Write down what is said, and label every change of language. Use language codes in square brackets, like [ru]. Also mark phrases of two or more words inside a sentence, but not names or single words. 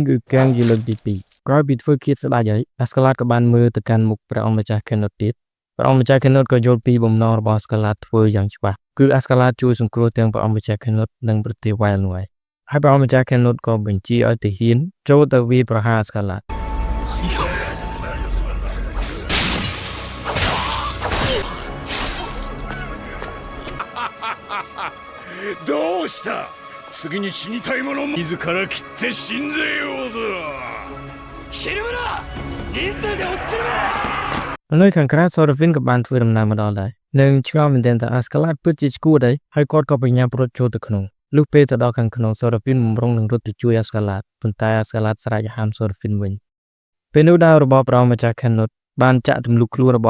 [km] គឺកាំងជាលើកទី2ក្រោយពីធ្វើឃាតស្ដេចហើយអាស្កាឡាតក៏បានមើលទៅកាន់មុខព្រះអង្គម្ចាស់ខេណូតទៀតព្រះអង្គម្ចាស់ខេណូតក៏យល់ពីបំណងរបស់អាស្កាឡាតធ្វើយ៉ាងច្បាស់គឺអាស្កាឡាតជួយសង្គ្រោះទាំងព្រះអង្គម្ចាស់ខេណូតនិងប្រទេសវ៉ែលនោះហើយព្រះអង្គម្ចាស់ខេណូតក៏បញ្ជាឲ្យទាហានចូលទៅវាយប្រហារអាស្កាឡាត [ja] どうした次に死にたい者を自ら切って死んぜようぞシルムラ人数で押し切る [km] នៅខាងក្រៅសូរ៉ាហ្វីនក៏បានធ្វើដំណើរមកដល់ដែរនឹងឆ្ងល់មែនទែនថាអាស្កាឡាតពិតជាឈួតហើយគាត់ក៏បញ្ញាប្រត់ចូលទៅក្នុងលុះពេលទៅដល់ខាងក្នុងសូរ៉ាហ្វីនបំរុងនឹងរត់ទៅជួយអាស្កាឡាតប៉ុន្តែអាស្កាឡាតស្រែកហាមសូរ៉ាហ្វីនវិញពេលនោះដែររបស់ព្រះអង្គម្ចាស់ខេណូតបានចាក់ទម្លុះខ្លួនរបស់